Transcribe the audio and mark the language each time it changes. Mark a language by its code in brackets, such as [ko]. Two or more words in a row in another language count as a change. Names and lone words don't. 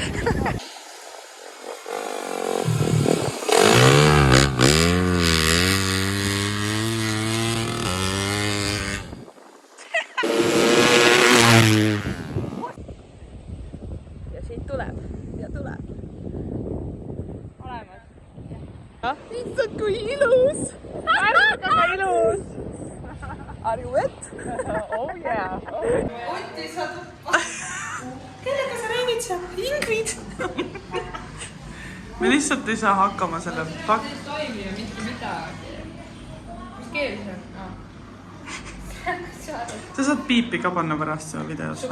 [et] Ja siit tuleb. Ja tuleb. Olemas. Issand, kui ilus! Väga ilus! [en] Are you wet? Oh yeah! [et] Otti sa tuppa! Kellega sa räägid seal? Ingrid! Me lihtsalt ei saa hakkama selle See ei toimi ju mitte midagi. Mis keel see on? Sa saad piipi ka panna pärast seda videos või?